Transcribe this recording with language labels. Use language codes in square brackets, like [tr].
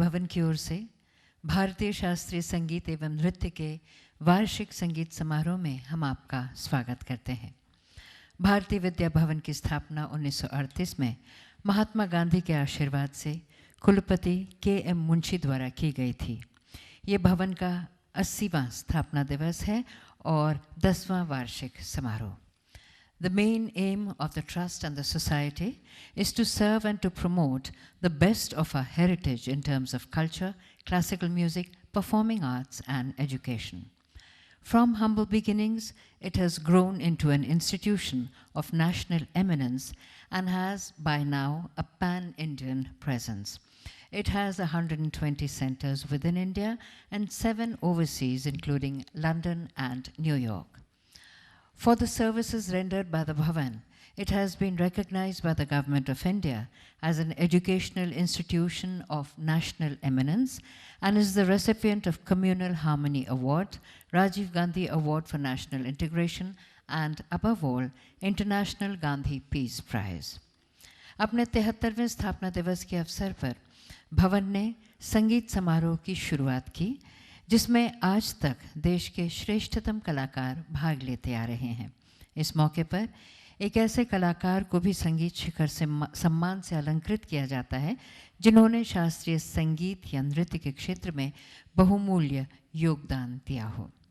[hi] की ओर से भारतीय शास्त्रीय संगीत एवं नृत्य के वार्षिक संगीत समारोह में हम आपका स्वागत करते हैं। भारतीय विद्या भवन की स्थापना 1938 में महात्मा गांधी के आशीर्वाद से कुलपति के.एम. मुंशी द्वारा की गई थी। ये भवन का 80वां स्थापना दिवस है और 10वां वार्षिक समारोह। [en] The main aim of the Trust and the Society is to serve and to promote the best of our heritage in terms of culture, classical music, performing arts and education. From humble beginnings, it has grown into an institution of national eminence and has by now a pan-Indian presence. It has 120 centers within India and 7 overseas, including London and New York. For the services rendered by the Bhavan, it has been recognized by the Government of India as an educational institution of national eminence and is the recipient of Communal Harmony Award, Rajiv Gandhi Award for National Integration, and above all, International Gandhi Peace Prize. [hi] अपने 73वें स्थापना दिवस के अवसर पर भवन ने संगीत समारोह की शुरुआत की, जिसमें आज तक देश के श्रेष्ठतम कलाकार भाग लेते आ रहे हैं। इस मौके पर एक ऐसे कलाकार को भी संगीत शिखर से सम्मान से अलंकृत किया जाता है जिन्होंने शास्त्रीय संगीत या नृत्य के क्षेत्र में बहुमूल्य योगदान दिया हो।